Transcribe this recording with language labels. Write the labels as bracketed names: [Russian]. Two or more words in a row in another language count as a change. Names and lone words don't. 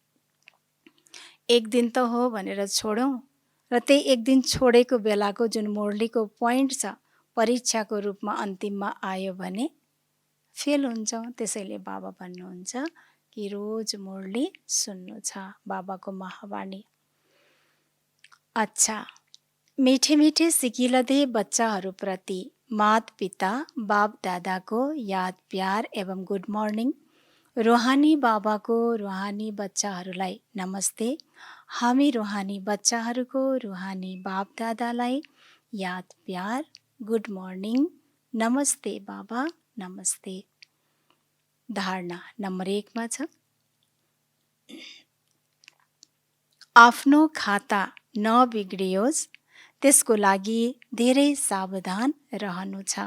[Nepali] एक दिन त हो भनेर छोडौँ, र त्यही एक दिन छोडेको बेलाको जुन मुरलीको पोइन्ट छ, परीक्षाको रूपमा अन्तिममा आयो भने फेल हुन्छौँ। त्यसैले बाबा भन्नुहुन्छ कि रोज मुरली सुन्नु छ, बाबाको महावाणी। अच्छा, [Hindi] मिठे मिठे सिकिलदे [Nepali] बच्चाहरूप्रति माता पिता बाप दादाको याद प्यार एवं [English] good morning. [Nepali] रुहानी बाबाको रुहानी बच्चाहरूलाई नमस्ते। हामी रुहानी बच्चाहरूको रुहानी बाप दादालाई याद प्यार [English] good morning [Nepali] नमस्ते बाबा नमस्ते। धारणा नम्बर 1 मा छ, आफ्नो खाता नबिग्रियोस् त्यसको लागि धेरै सावधान रहनु छ।